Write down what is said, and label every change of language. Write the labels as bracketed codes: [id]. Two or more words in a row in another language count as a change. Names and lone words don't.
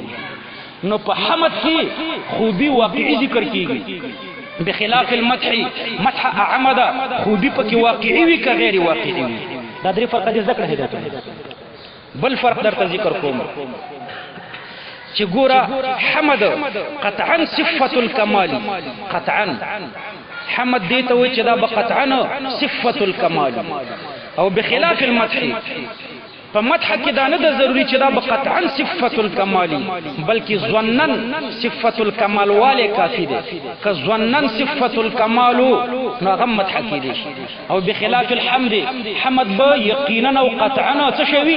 [ps] نو په حمد کې خوبي واقعي ذکر کیږي، [ar] بخلاف المدح، [ps] مدح اعمه ده، خوبي پکې واقعي وي که غیر واقعي وي. دا درې فرق دي ذکر هدایت. بل فرق درته ذکر کوم چې ګوره حمد [ar] قطعا صفة الکمال، [ps] قطعا حمد دې ته وایي چې دا به [ar] قطعا صفة الکمال. [ps] او [ar] بخلاف المدح، [ps] په مدح کې دا نه ده ضروري چې دا به [ar] قطعا صفة الکمال، [ps] بلکې [ar] ظنن صفة الکمال [ps] والے کافي دی. که [ar] ظنن صفة الکمال [ps] نو هغه مدح کېدی شي. او [ar] بخلاف الحمد، [ps] حمد به یقینا او قطعا څه شی وي؟